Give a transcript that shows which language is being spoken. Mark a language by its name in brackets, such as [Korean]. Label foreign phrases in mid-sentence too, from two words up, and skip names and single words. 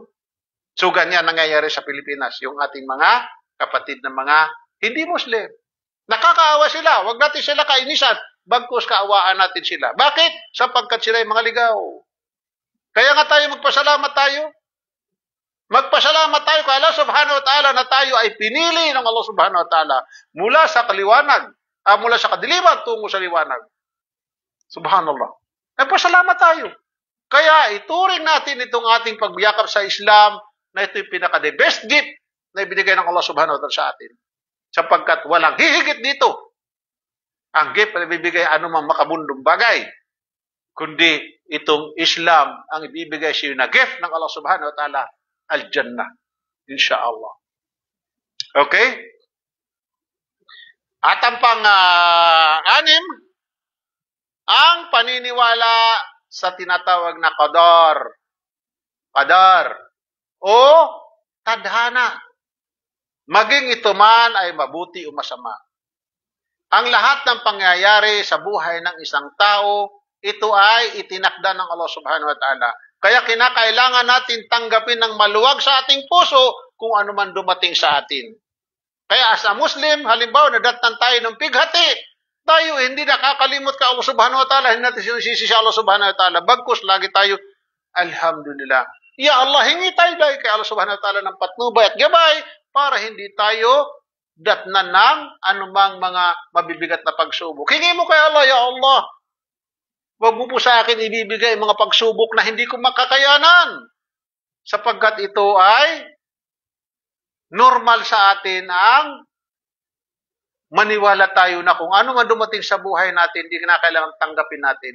[Filipino] So, ganyan nangyayari sa Pilipinas. Yung ating mga kapatid na mga hindi Muslim. Nakakaawa sila. Huwag natin sila kainisan. Bagkus kaawaan natin sila. Bakit? Sapagkat sila yung mga ligaw. Kaya nga tayo magpasalamat tayo. Magpasalamat tayo kay [Arabic] الله سبحانه وتعالى [Filipino] na tayo ay pinili ng [Arabic] الله سبحانه وتعالى [Filipino] mula sa kaliwanag, mula sa kadiliman tungo sa liwanag. Subhanallah. Nagpasalamat tayo. Kaya ituring natin itong ating pagbiyakap sa Islam na ito yung pinaka- [English] the best gift [Filipino] na ibinigay ng [Arabic] الله سبحانه وتعالى [Filipino] sa atin. Sapagkat walang hihigit dito. Ang gift na ibibigay anumang makabundong bagay. Kundi itong Islam ang ibibigay sa iyo na gift ng [Arabic] الله سبحانه وتعالى. الجنة. إن شاء الله. [Filipino] Okay? At ang pang-anim, ang paniniwala sa tinatawag na qadar. Qadar. O tadhana. Maging ito man ay mabuti o masama. Ang lahat ng pangyayari sa buhay ng isang tao, ito ay itinakda ng [Arabic] الله سبحانه وتعالى. [Filipino] Kaya kinakailangan natin tanggapin ng maluwag sa ating puso kung ano man dumating sa atin. Kaya [English] as a Muslim, [Filipino] halimbawa, nadatnan tayo ng pighati, tayo hindi nakakalimot ka [Arabic] الله سبحانه وتعالى, [Filipino] hindi natin sinisisi sa [Arabic] الله سبحانه وتعالى. [Filipino] Bagkus, lagi tayo, [Arabic] الحمد لله. يا الله, [Filipino] hingi tayo dahil kay [Arabic] الله سبحانه وتعالى [Filipino] ng patnubay at gabay para hindi tayo datnan ng anumang mga mabibigat na pagsubok. Hingi mo kay Allah, [Arabic] يا الله. [Filipino] Huwag mo po sa akin ibibigay mga pagsubok na hindi ko makakayanan. Sapagkat ito ay normal sa atin ang maniwala tayo na kung ano man dumating sa buhay natin, hindi na kailangan tanggapin natin.